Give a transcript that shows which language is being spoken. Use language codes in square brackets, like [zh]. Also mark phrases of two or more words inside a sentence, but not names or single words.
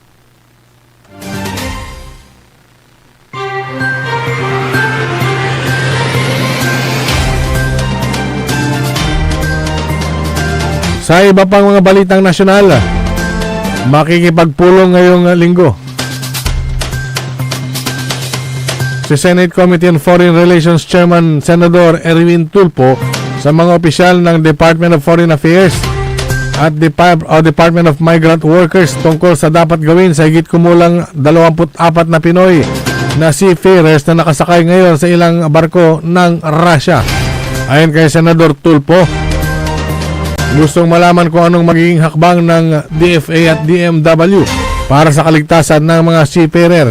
[tl] Sa iba pang mga balitang nasyonal, makikipagpulong ngayong linggo si Senate Committee on Foreign Relations Chairman Senador Erwin Tulfo sa mga opisyal ng Department of Foreign Affairs at Department of Migrant Workers tungkol sa dapat gawin sa higit kumulang 24 na Pinoy na seafarers na nakasakay ngayon sa ilang barko ng Russia. Ayon kay Senador Tulfo, gustong malaman kung anong magiging hakbang ng DFA at DMW para sa kaligtasan ng mga seafarers.